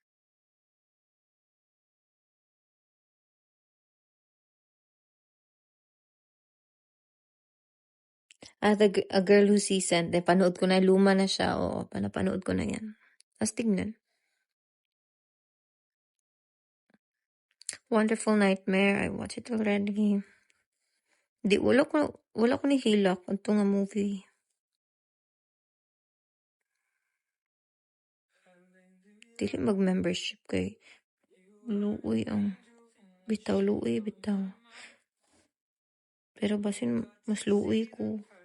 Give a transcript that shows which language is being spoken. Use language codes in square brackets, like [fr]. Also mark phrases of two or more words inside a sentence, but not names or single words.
[tl] A Girl Who Seasoned. Panood ko na. Luma na siya. Oo, napanood ko na yan. Tapos tignan. [en] Wonderful Nightmare. I watched it already. [ceb] Di, wala ko ni hilak. [tl] Ito nga movie. [ceb] Dili mag-membership kay luoy ang bitaw. Pero basin mas luoy ko.